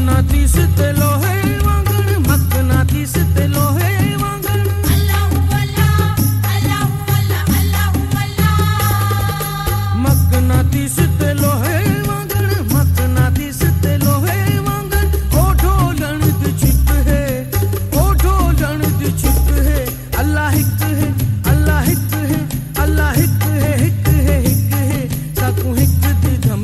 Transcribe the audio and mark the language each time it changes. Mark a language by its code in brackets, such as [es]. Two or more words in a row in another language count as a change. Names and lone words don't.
[skr] मकनातीस ते लोहे वांगण मकनातीस ते लोहे वांगण [ar] اللهُ الله اللهُ الله اللهُ الله [skr] मकनातीस ते लोहे वांगण मकनातीस ते लोहे वांगण ओ ढोलण दी छिप है ओ ढोलण दी छिप है अल्लाह हिक है अल्लाह हिक है अल्लाह हिक है हिक है हिक है साकू हिक दी धम